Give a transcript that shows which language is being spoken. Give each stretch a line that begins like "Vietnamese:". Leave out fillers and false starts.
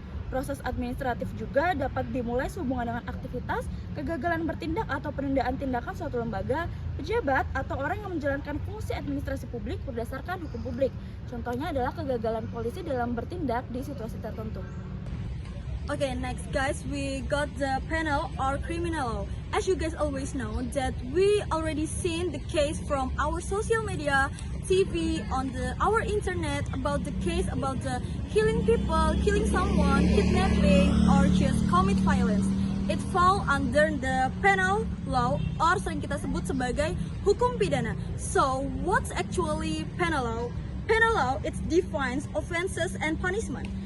Indonesian: Proses administratif juga dapat dimulai sehubungan dengan aktivitas, kegagalan bertindak atau penundaan tindakan suatu lembaga, pejabat, atau orang yang menjalankan fungsi administrasi publik berdasarkan hukum publik. Contohnya adalah kegagalan polisi dalam bertindak di situasi tertentu.
English: Okay, next guys, we got the penal or criminal law. As you guys always know that we already seen the case from our social media, TV, on our internet about the case about the killing people, killing someone, kidnapping, or just commit violence. It fall under the penal law or
Indonesian: sering kita sebut sebagai hukum pidana.
English: So, what's actually penal law? Penal law, it defines offenses and punishment.